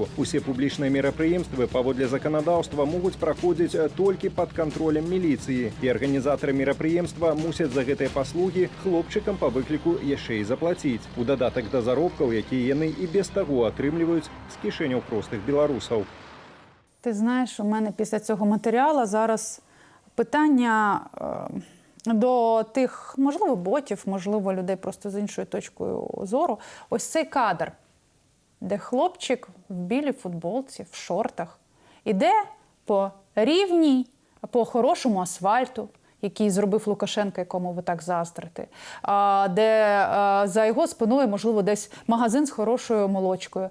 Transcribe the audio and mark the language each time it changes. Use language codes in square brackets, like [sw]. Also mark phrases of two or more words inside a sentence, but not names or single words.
[be] Усе публічныя мерапрыемствы паводле заканадаўства могуць праходзіць толькі пад кантролем міліцыі. І арганізатары мерапрыемства мусяць за гэтыя паслугі хлопчыкам па выкліку яшчэ і заплаціць. У дадатак да заробкаў, якія яны і без таго атрымліваюць з кішэняў простых беларусаў. [uk] Ти знаєш, у мене після цього матеріалу зараз питання до тих, можливо, ботів, можливо, людей просто з іншою точкою зору. Ось цей кадр, де хлопчик в білій футболці, в шортах, іде по рівній, по хорошому асфальту, який зробив Лукашенко, якому ви так заздрите, де за його спиною, можливо, десь магазин з хорошою молочкою.